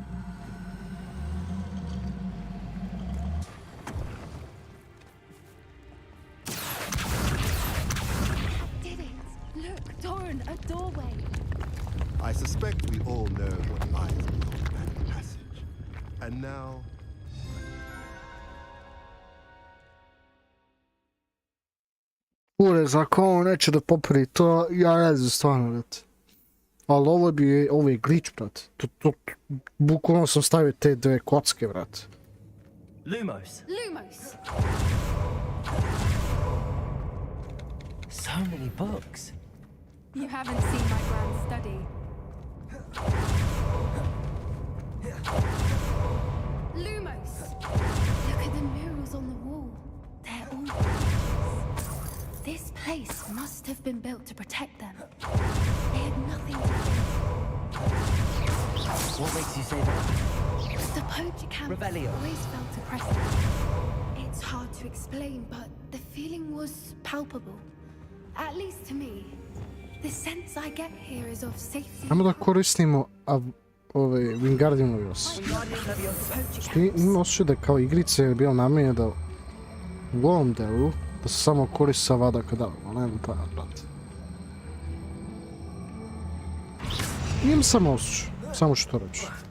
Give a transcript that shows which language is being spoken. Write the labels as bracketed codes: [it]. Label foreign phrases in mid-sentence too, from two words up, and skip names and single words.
[en] Did it? Look, Doran, a doorway. I suspect we all know what lies beyond that passage. And now, [sr] Kurez, ako on neće da popri to, ja ne znam stvarno, brate. Ali ovo je glitch, brate. Bukvalno sam stavio te dve kocke, brate. [en] Lumos. Lumos! So many books. You haven't seen my grand study. Lumos! Look at the murals on the wall. They're all precious. This place must have been built to protect them. They had nothing to fear. What makes you say that? The poacher camp Revelio. always felt oppressive. It's hard to explain, but the feeling was palpable. At least to me. The sense I get here is of safety. [sr] Ajmo da koristimo Wingardium Leviosa. Imam osjećaj da kao igrice je bio namijenjen da u ovom delu da se samo koristi sa Avada Kedavra, ali ne da taj, brate. Imam samo osjećaj, samo što reći.